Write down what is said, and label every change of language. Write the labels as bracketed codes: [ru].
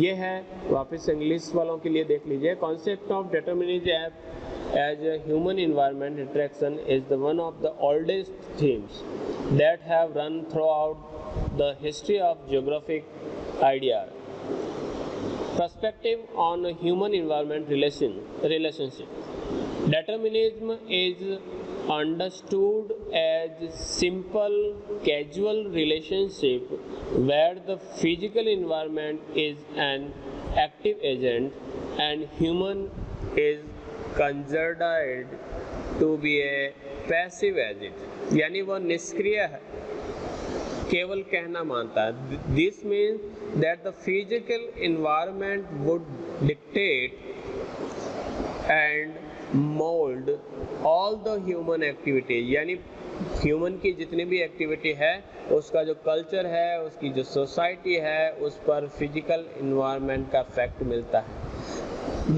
[hi] ये है, वापस इंग्लिश वालों के लिए देख लीजिए, [en] Concept of determinism as a human environment interaction is the one of the oldest themes that have run throughout the history of geographic idea perspective on human environment relationship. Determinism is understood as simple causal relationship where the physical environment is an active agent and human is considered to be a passive agent, [hi] यानी वह निष्क्रिय है, केवल कहना मानता है। [en] this means that the physical environment would dictate and mould all the human activity, [hi] यानी human की जितनी भी एक्टिविटी है उसका जो कल्चर है, उसकी जो सोसाइटी है, उस पर फिजिकल इन्वायरमेंट का इफेक्ट मिलता है।